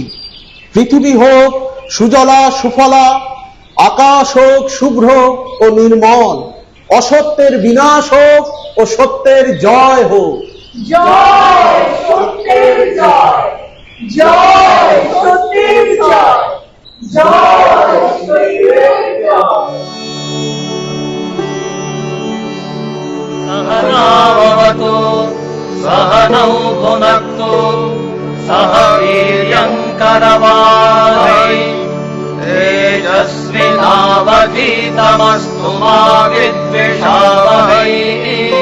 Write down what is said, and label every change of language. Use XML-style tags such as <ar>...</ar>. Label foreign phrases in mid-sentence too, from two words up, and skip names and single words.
<bn>পৃথিবী হোক সুজলা সুফলা, আকাশ হোক শুভ্র ও নির্মল, অসত্যের বিনাশ হোক ও সত্যের জয় হোক। জয় সত্যের জয়, জয় সত্যের জয়, জয় সত্যের জয়।</bn> <sa>सहनावतु सहनौ भुनक्तु सह वीर्यङ्करवावहै तेजस्विनावधीतमस्तु मा विद्विषावहै।</sa>